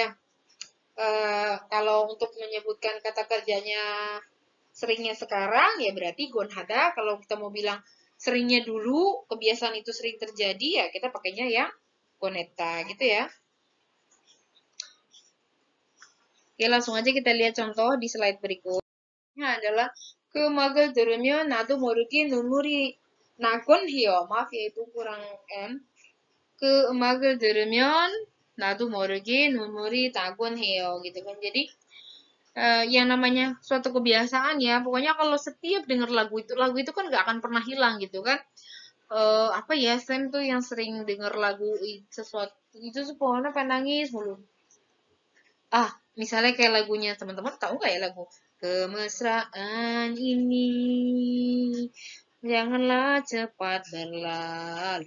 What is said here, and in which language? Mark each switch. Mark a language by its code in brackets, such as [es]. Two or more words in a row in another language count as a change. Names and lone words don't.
[id] Kalau untuk menyebutkan kata kerjanya seringnya sekarang ya berarti Gonhada. Kalau kita mau bilang seringnya dulu, kebiasaan itu sering terjadi, ya kita pakainya yang Goneta gitu ya. Oke, langsung aja kita lihat contoh di slide berikutnya adalah [ko] 그 음악을 들으면 나도 모르게 눈물이 나곤 해요. [id] Maaf ya itu kurang N. [ko] 그 음악을 들으면 나도 모르게 눈물이 나곤 해요 [id] gitu kan. Jadi yang namanya suatu kebiasaan ya, pokoknya kalau setiap denger lagu itu kan gak akan pernah hilang gitu kan. Apa ya, Sam tuh yang sering denger lagu sesuatu itu tuh pokoknya pengen nangis mulu. Misalnya kayak lagunya teman-teman tahu nggak ya lagu Kemesraan ini janganlah cepat berlalu.